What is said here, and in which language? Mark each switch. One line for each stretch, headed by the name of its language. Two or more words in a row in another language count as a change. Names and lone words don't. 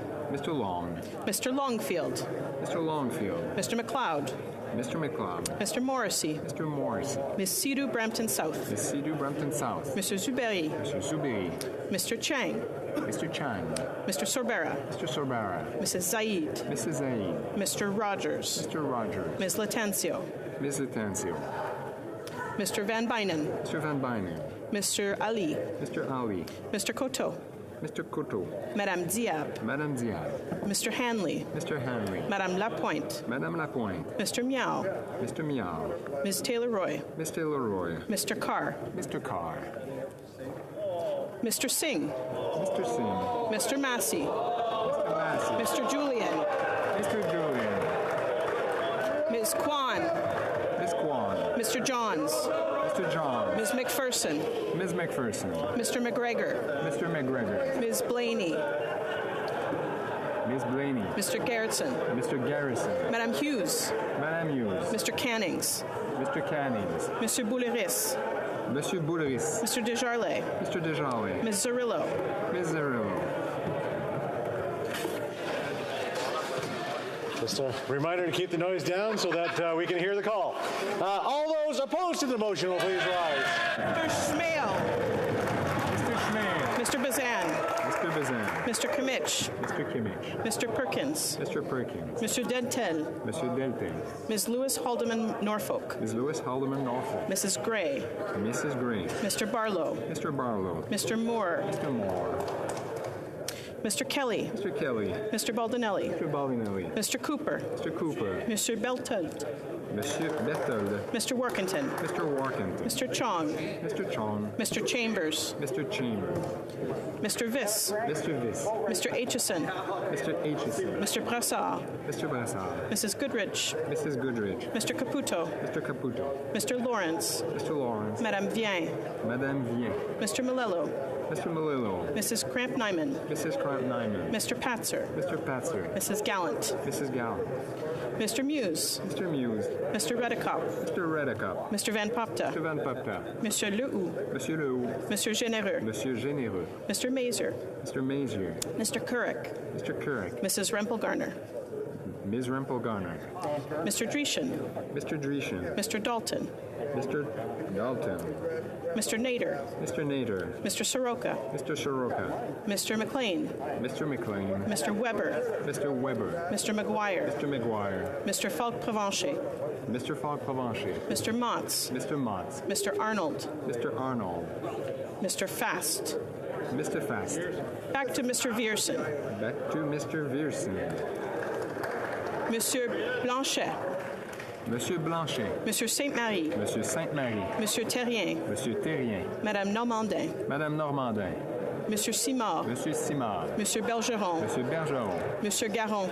English: Mr. Long. Mr. Longfield. Mr. Longfield. Mr. McLeod. Mr. McLeod. Mr. Morrissey. Mr. Morrissey. Ms. Sidhu Brampton South. Ms. Sidhu Brampton South. Mr. Zuberi. Mr. Zuberi. Mr. Chang. Mr. Chang. Mr. Sorbera. Mr. Sorbera. Mrs. Zaid. Mrs. Zaid. Mr. Rogers. Mr. Rogers. Ms. Latancio. Ms. Latancio. Mr. Van Bynen. Mr. Van Bynen. Mr. Ali. Mr. Ali. Mr. Koto. Mr. Koto. Madame Diab. Madame Diab. Mr. Hanley. Mr. Hanley. Madame Lapointe. Madame Lapointe. Mr. Miao. Mr. Miao. Ms. Taylor-Roy. Ms. Taylor-Roy. Mr. Carr. Mr. Carr. Mr. Singh. Mr. Singh. Mr. Massey. Mr. Massey. Mr. Julian. Mr. Julian. Ms. Kwan. Ms. Kwan. Mr. Johns. Mr. Johns. Ms. McPherson. Ms. McPherson. Mr. McGregor. Mr. McGregor. Ms. Blaney. Ms. Blaney. Mr. Gerritsen. Mr. Garrison. Madame Hughes. Madame Hughes. Mr. Cannings. Mr. Cannings. Mr. Bouleris. Monsieur Bouleris. Mr. Desjarlais. Mr. Desjarlais. Ms. Zarillo. Ms. Zarillo. Just a reminder to keep the noise down so that we can hear the call. All those opposed to the motion will please rise. Mr. Schmale. Mr. Schmale. Mr. Bazan. Mr. Bazan. Mr. Kimmich. Mr. Kimmich. Mr. Perkins. Mr. Perkins. Mr. Dentel. Mr. Deltel. Ms. Lewis Haldeman Norfolk. Ms. Lewis Haldeman Norfolk. Mrs. Gray. Mrs. Gray. Mr. Barlow. Mr. Barlow. Mr. Moore. Mr. Moore. Mr. Kelly. Mr. Kelly. Mr. Baldinelli. Mr. Baldinelli. Mr. Cooper. Mr. Cooper. Mr. Beltold. Monsieur Bethel. Mr. Workington. Mr. Workington. Mr. Chong. Mr. Chong. Mr. Chambers. Mr. Chambers. Mr. Viss. Mr. Viss. Mr. Aitchison. Mr. Aitchison. Mr. Brassard. Mr. Brassard. Mrs. Goodrich. Mrs. Goodrich. Mr. Caputo. Mr. Caputo. Mr. Lawrence. Mr. Lawrence. Madame Vien. Madame Vien. Mr. Malello. Mr. Malillo. Mrs. Cramp-Nyman. Mrs. Cramp-Nyman. Mr. Patzer. Mr. Patzer. Mrs. Gallant. Mrs. Gallant. Mr. Muse. Mr. Muse. Mr. Redekop. Mr. Redekop. Mr. Van Popta. Mr. Van Popta. Monsieur Lehoux. Monsieur Lehoux. Mr. Généreux. Monsieur Généreux. Mr. Mazer. Mr. Mazier. Mr. Couric. Mr. Couric. Mrs. Rempel-Garner. Ms. Rempel-Garner. Mr. Dreeshen. Mr. Dreeshen. Mr. Dalton. Mr. Dalton. Mr. Nader. Mr. Nader. Mr. Soroka. Mr. Soroka. Mr. McLean. Mr. McLean. Mr. Weber. Mr. Weber. Mr. McGuire. Mr. McGuire. Mr. Falk-Provencher. Mr. Falk-Provencher. Mr. Motz. Mr. Motz. Mr. Arnold. Mr. Arnold. Mr. Fast. Mr. Fast. Back to Mr. Viersen. Back to Mr. Viersen. Monsieur Blanchet. Monsieur Blanchet. Monsieur Sainte-Marie. Monsieur Sainte-Marie. Monsieur Terrien. Monsieur Terrien. Madame Normandin. Madame Normandin. Monsieur Simard. Monsieur Simard. Monsieur Bergeron. Monsieur Bergeron. Monsieur Garon.